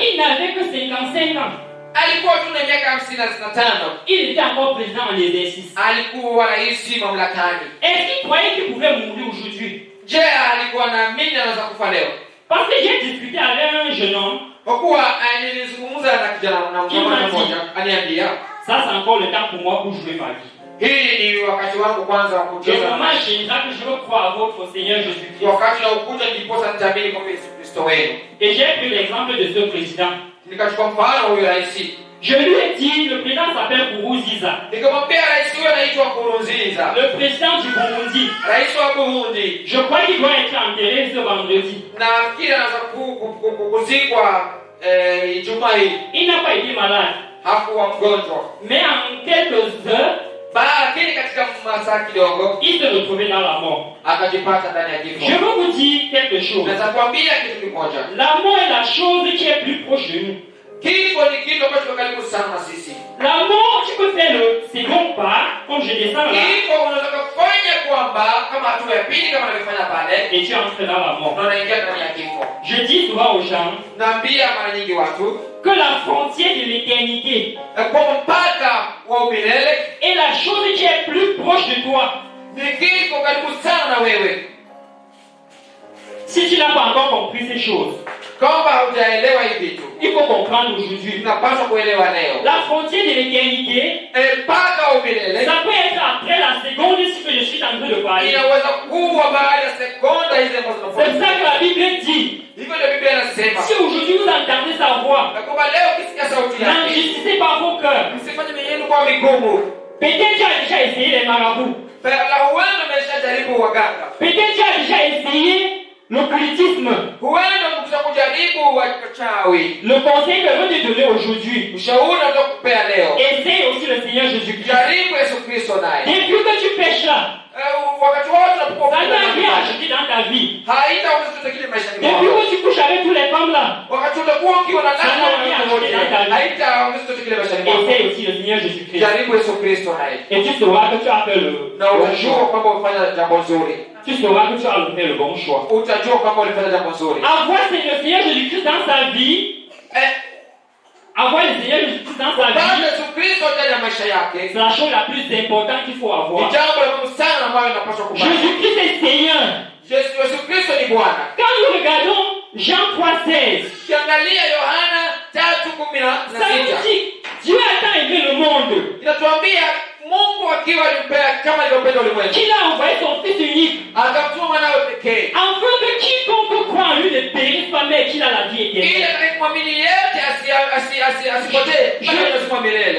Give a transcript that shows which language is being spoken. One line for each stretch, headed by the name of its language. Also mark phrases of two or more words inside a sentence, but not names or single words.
French: Il n'avait que 55 ans.
Swahili: Alikuwa tu na miaka 55.
French: Il était encore président en exercice.
Swahili: Alikuwa rais mamlakani.
French: Est-ce qu'il croyait qu'il pouvait mourir aujourd'hui?
Swahili: Je, alikuwa naamini anaweza kufa leo?
French: Parce que j'ai discuté avec un jeune homme.
Swahili: Kwa kuwa nilizungumza na kijana na mmoja aniambia,
French: ça c'est encore le temps pour moi pour jouer ma vie.
Swahili: Hii ni wakati wangu kwanza wa kucheza.
French: Je veux croire à votre Seigneur Jésus-Christ.
Swahili: Wakati na ukuja ndiposa nitaamini kwa Yesu Kristo wenu.
French: Et j'ai pris l'exemple de ce président.
Swahili: Nikachukua mfano huyo rais.
French: Je lui ai dit, le président s'appelle Nkurunziza.
Swahili: Nikamwambia rais huyo anaitwa Nkurunziza.
French: Le président du Burundi.
Swahili: Rais wa Burundi.
French: Je crois qu'il doit être enterré ce vendredi.
Swahili: Nafikiri anaweza kuzikwa Ijumaa hii.
French: Il n'a pas été malade.
Swahili: Hakuwa mgonjwa.
French: Mais en quelques heures,
Swahili: lakini katika masaa kidogo
French: il se retrouvait dans la mort.
Swahili: Akajipata ndani ya kifo.
French: Je veux vous dire quelque chose.
Swahili: Naweza kuambia kitu kimoja.
French: La mort est la chose qui est plus proche de nous.
Swahili: Kifo ni kitu ambacho karibu sana na sisi.
French: La mort, tu peux faire le second pas, comme je descends là.
Swahili: Kifo unaweza kufanya kwamba kama hatua ya pili kama nilivyofanya pale,
French: et tu entres dans la mort.
Swahili: na unaingia ndani ya kifo.
French: Je dis souvent aux gens,
Swahili: naambia mara nyingi watu,
French: que la frontière de l'éternité
Swahili: kwa mpaka wa umilele
French: est la chose qui est plus proche de toi.
Swahili: Ni kifo karibu sana na wewe.
French: Si tu n'as pas encore compris ces choses,
Swahili: kama hujaelewa hivi vitu,
French: il faut comprendre aujourd'hui.
Swahili: Tunapaswa kuelewa leo.
French: La frontière de l'éternité,
Swahili: mpaka wa umilele,
French: ça peut être après la seconde ce que je suis en train de parler.
Swahili: Inaweza kuwa baada ya sekonda hizo ambazo tunafanya.
French: C'est ça que la Bible dit.
Swahili: Hivyo ndio Biblia inasema.
French: Si aujourd'hui vous entendez sa voix,
Swahili: na kama leo ukisikia sauti yake,
French: n'enrichissez pas vos cœurs.
Swahili: Msifanye mioyo yenu kuwa migumu.
French: Peut-être tu as déjà essayé les marabouts.
Swahili: Huenda umeshajaribu waganga.
French: Peut-être tu as déjà essayé l'occultisme.
Swahili: Huenda umekujaribu wachawi.
French: Le conseil que je veux te donner aujourd'hui,
Swahili: ushauri nitakupea leo,
French: essaye aussi le Seigneur Jésus-Christ.
Swahili: Jaribu Yesu Kristo naye.
French: Depuis que tu pêches là,
Swahili: wakati wote unapokuwa
French: ça n'a rien ajouté dans ta vie.
Swahili: Haitaongeza chochote kile maishani mwako.
French: Depuis que tu couches avec tous les femmes là,
Swahili: wakati utakuwa ukiwa na
French: ça n'a rien ajouté dans ta vie.
Swahili: Haitaongeza chochote kile maishani mwako.
French: Essaye aussi le Seigneur Jésus-Christ.
Swahili: Jaribu Yesu Kristo naye.
French: Et tu sauras que tu as fait le bon choix.
Swahili: kwamba umefanya jambo nzuri.
French: Tu sauras que tu as fait le bon choix.
Swahili: Utajua kwamba ulifanya jambo nzuri.
French: Avoir le Seigneur Jésus-Christ dans sa vie, avoir le Seigneur Jésus-Christ dans sa vie, c'est la chose la plus importante qu'il faut avoir. Jésus-Christ est Seigneur. Quand nous regardons Jean 3,16, ça nous dit Dieu a tant aimé le monde qu'il a envoyé son Fils unique afin que quiconque croit en lui ne périsse pas mais qu'il a la vie éternelle.